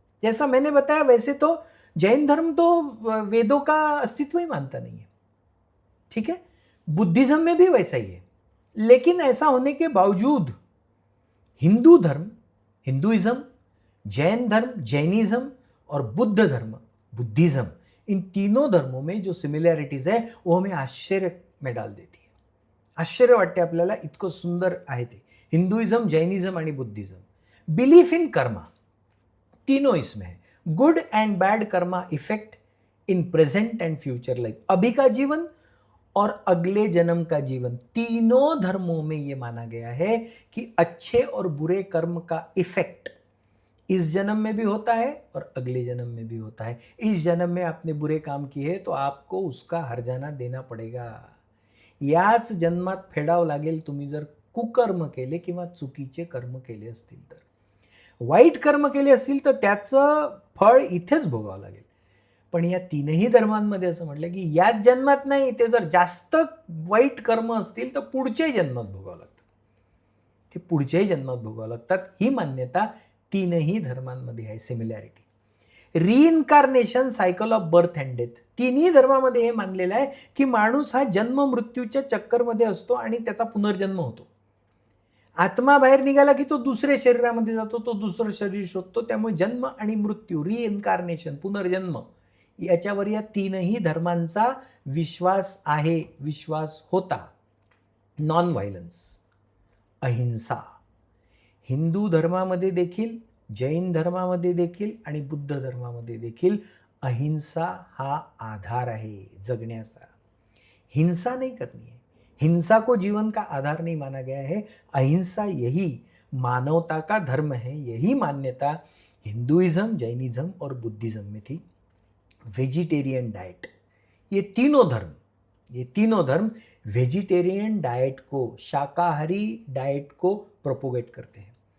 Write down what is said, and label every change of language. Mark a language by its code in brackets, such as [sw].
[hi] जैसा मैंने बताया, वैसे तो जैन धर्म तो वेदों का अस्तित्व ही मानता नहीं है, ठीक है, बुद्धिज्म में भी वैसा ही है। लेकिन ऐसा होने के बावजूद हिंदू धर्म, हिंदुइज्म, जैन धर्म, जैनिज्म, और बुद्ध धर्म, बुद्धिज्म, इन तीनों धर्मों में जो सिमिलॅरिटीज आहे वो हमें आश्चर्य में डाल देती है। [mr] आश्चर्य वाटते आपल्याला, इतकं सुंदर आहे ते। हिंदुइज्म, जैनिज्म आणि बुद्धिज्म। [en] belief in karma, [hi] तीनों इसमें है। [en] good and bad karma effect in present and future life, [hi] अभी का जीवन और अगले जन्म का जीवन, तीनों धर्मों में यह माना गया है कि अच्छे और बुरे कर्म का इफेक्ट इस जन्म में भी होता है और अगले जन्म में भी होता है। इस जन्म में आपने बुरे काम किए तो आपको उसका हर्जाना देना पडेगा। [mr] याच जन्मात फेडावं लागेल तुम्ही जर कुकर्म केले किंवा चुकीचे कर्म केले असतील तर। वाईट कर्म केले असतील तर त्याचं फळ इथेच भोगावं लागेल। पण या तीनही धर्मांमध्ये असं म्हटलं की याच जन्मात नाही, ते जर जास्त वाईट कर्म असतील तर पुढच्याही जन्मात भोगावं लागतं, ते पुढच्याही जन्मात भोगावं लागतात। ही मान्यता तीनही धर्मांमध्ये आहे, similarity. रिइन्कार्नेशन, [en] cycle of birth and death, [mr] तिन्ही धर्मामध्ये हे मानलेलं आहे की माणूस हा जन्म मृत्यूच्या चक्करमध्ये असतो आणि त्याचा पुनर्जन्म होतो। आत्मा बाहेर निघाला की तो दुसऱ्या शरीरामध्ये जातो, तो दुसरं शरीर शोधतो। त्यामुळे जन्म आणि मृत्यू, रिइन्कार्नेशन, पुनर्जन्म, याच्यावर या तीनही धर्मांचा विश्वास आहे, विश्वास होता। नॉन व्हायलन्स, अहिंसा, हिंदू धर्मामध्ये देखील, जैन धर्मामध्ये देखील आणि बुद्ध धर्मामध्ये देखील अहिंसा हा आधार आहे जगण्याचा। [hi] हिंसा नहीं करनी है, हिंसा को जीवन का आधार नहीं माना गया है। अहिंसा यही मानवता का धर्म है, यही मान्यता हिंदुइज्म, जैनिज्म और बुद्धिज्म में थी। वेजिटेरियन डाइट, ये तीनों धर्म वेजिटेरियन डाइट को, शाकाहारी डाइट को प्रोपोगेट करते हैं।